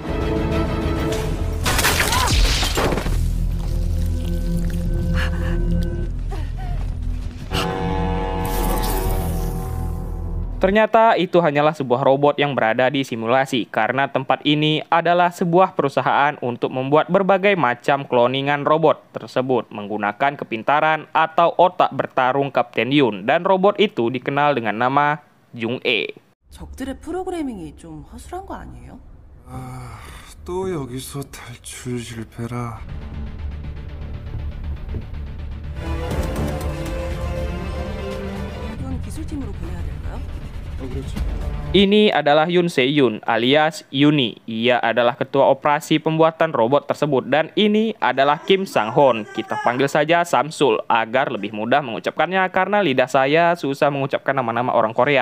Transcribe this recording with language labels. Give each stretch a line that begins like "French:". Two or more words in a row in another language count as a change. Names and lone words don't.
Indonesian: ternyata itu hanyalah sebuah robot yang berada di simulasi, karena tempat ini adalah sebuah perusahaan untuk membuat berbagai macam kloningan robot tersebut menggunakan kepintaran atau otak bertarung Kapten Yoon, dan robot itu dikenal dengan nama Jung E.
Korean: 적들의 프로그래밍이 좀 허술한 거 아니에요? 또 여기서 탈출 실패라. 이건 기술팀으로 보내야 될까요?
Indonesian: Ini adalah Yoon Se-yoon alias Yuni. Ia adalah ketua operasi pembuatan robot tersebut, dan ini adalah Kim Sang-hoon. Kita panggil saja Samsul agar lebih mudah mengucapkannya karena lidah saya susah mengucapkan nama-nama orang Korea.